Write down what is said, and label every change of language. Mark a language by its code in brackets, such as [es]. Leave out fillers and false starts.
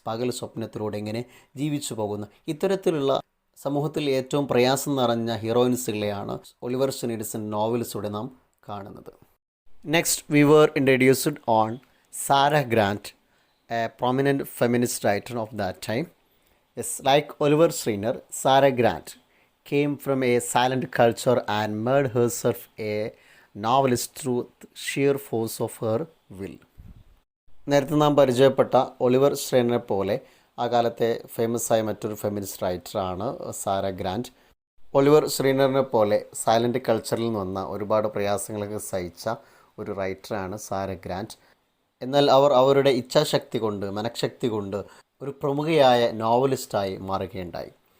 [ml] പകൽ സ്വപ്നത്തിലൂടെ ഇങ്ങനെ ജീവിച്ചു പോകുന്ന ഇത്തരത്തിലുള്ള സമൂഹത്തിൽ ഏറ്റവും പ്രയാസം നിറഞ്ഞ ഹീറോയിൻസുകളെയാണ് ഒളിവർ ഷ്രെയ്നറിൻ്റെ നോവൽസിലൂടെ നാം കാണുന്നത്. [en] Next we were introduced on Sarah Grant, a prominent feminist writer of that time. Yes, like Oliver Schreiner, Sarah Grant came from a silent culture and made herself a novelist through sheer force of her will. [ml] നേരത്തെ നാം പരിചയപ്പെട്ട Oliver ഷ്രെയ്നറെ പോലെ ആ കാലത്തെ famous ആയ മറ്റൊരു feminist റൈറ്ററാണ് സാര grant. Oliver ഷ്രെയ്നറിനെ പോലെ silent കൾച്ചറിൽ നിന്ന് വന്ന ഒരുപാട് പ്രയാസങ്ങളൊക്കെ സഹിച്ച ഒരു റൈറ്ററാണ് സാര ഗ്രാൻറ്റ്. എന്നാൽ അവർ അവരുടെ ഇച്ഛാശക്തി കൊണ്ട്, മനഃശക്തി കൊണ്ട് ഒരു പ്രമുഖയായ നോവലിസ്റ്റായി മാറുകയുണ്ടായി.